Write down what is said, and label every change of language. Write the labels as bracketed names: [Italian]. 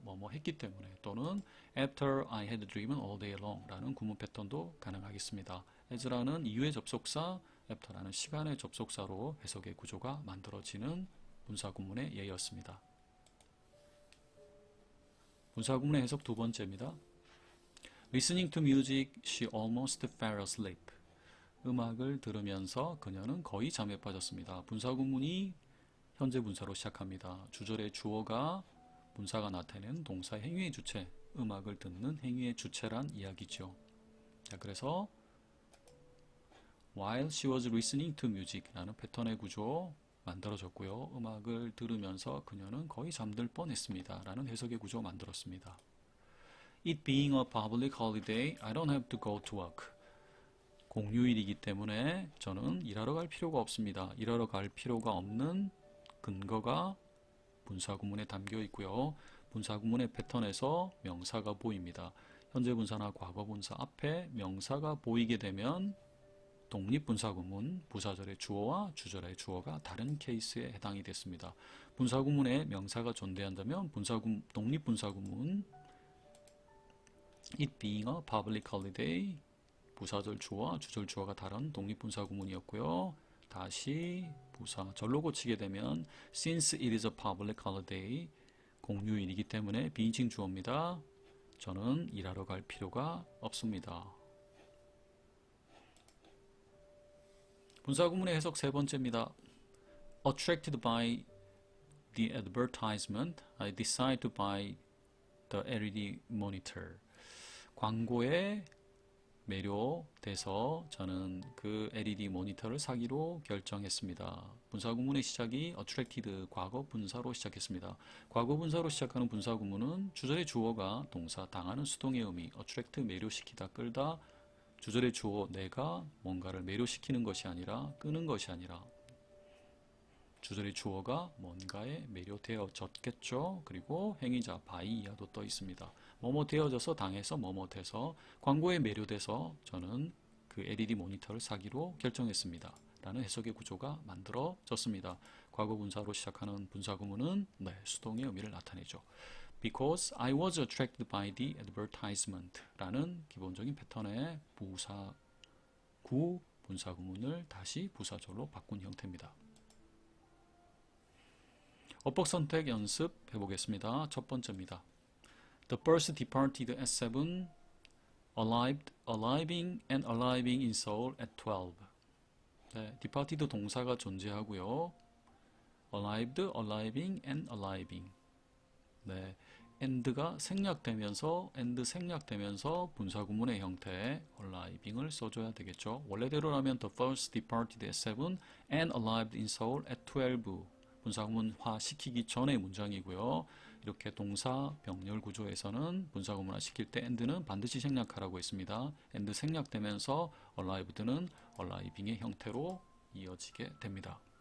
[Korean] 뭐뭐 했기 때문에 또는 [English] after I had driven all day long [Korean] 라는 구문 패턴도 가능하겠습니다. as라는 이유의 접속사, after라는 시간의 접속사로 해석의 구조가 만들어지는 분사 구문의 예였습니다. 분사 구문의 해석 두 번째입니다. [English] Listening to music, she almost fell asleep. [Korean] 음악을 들으면서 그녀는 거의 잠에 빠졌습니다. 분사 구문이 현재 분사로 시작합니다. 주절의 주어가 분사가 나타내는 동사 행위의 주체, 음악을 듣는 행위의 주체란 이야기죠. 자, 그래서 [English] while she was listening to music [Korean] 라는 패턴의 구조 만들어졌고요. 음악을 들으면서 그녀는 거의 잠들 뻔했습니다. 라는 해석의 구조 만들었습니다. [English] It being a public holiday, I don't have to go to work. [Korean] 공휴일이기 때문에 저는 일하러 갈 필요가 없습니다. 일하러 갈 필요가 없는 근거가 분사 구문에 담겨 있고요. 분사 구문의 패턴에서 명사가 보입니다. 현재 분사나 과거 분사 앞에 명사가 보이게 되면 독립분사 구문, 부사절의 주어와 주절의 주어가 다른 케이스에 해당이 됐습니다. 분사 구문에 명사가 존재한다면 독립분사 구문 [English] It being a public holiday [Korean] 부사절 주어와 주절 주어가 다른 독립분사 구문이었고요. 다시 부사절로 고치게 되면 [English] Since it is a public holiday [Korean] 공휴일이기 때문에 비인칭 주어입니다. 저는 일하러 갈 필요가 없습니다. 분사 구문의 해석 세 번째입니다. [English] Attracted by the advertisement, I decide to buy the LED monitor. [Korean] 광고에 매료돼서 저는 그 LED 모니터를 사기로 결정했습니다. 분사 구문의 시작이 attracted 과거 분사로 시작했습니다. 과거 분사로 시작하는 분사 구문은 주절의 주어가 동사 당하는 수동의 의미 attract 매료시키다 끌다 주절의 주어 내가 뭔가를 매료시키는 것이 아니라 끄는 것이 아니라 주절의 주어가 뭔가에 매료되어졌겠죠. 그리고 행위자 by 이하도 떠 있습니다. 뭐뭐 되어져서 당해서 뭐뭐 돼서 광고에 매료돼서 저는 그 LED 모니터를 사기로 결정했습니다. 라는 해석의 구조가 만들어졌습니다. 과거 분사로 시작하는 분사 구문은 수동의 의미를 나타내죠. [English] Because I was attracted by the advertisement [Korean] 라는 기본적인 패턴의 분사 구문을 다시 부사절로 바꾼 형태입니다. 어법 선택 연습 해보겠습니다. 첫 번째입니다. [English] The bus departed at 7, arriving and arriving in Seoul at 12. [Korean] 네, departed 동사가 존재하고요. [English] arrived, arriving and arriving. [Korean] 네, and가 생략되면서 분사 구문의 형태 arriving을 써줘야 되겠죠. 원래대로라면 [English] the bus departed at 7 and arrived in Seoul at 12. [Korean] 분사구문화 시키기 전의 문장이고요. 이렇게 동사 병렬 구조에서는 분사구문화 시킬 때 and는 반드시 생략하라고 했습니다. and 생략되면서 arrived는 arriving의 형태로 이어지게 됩니다.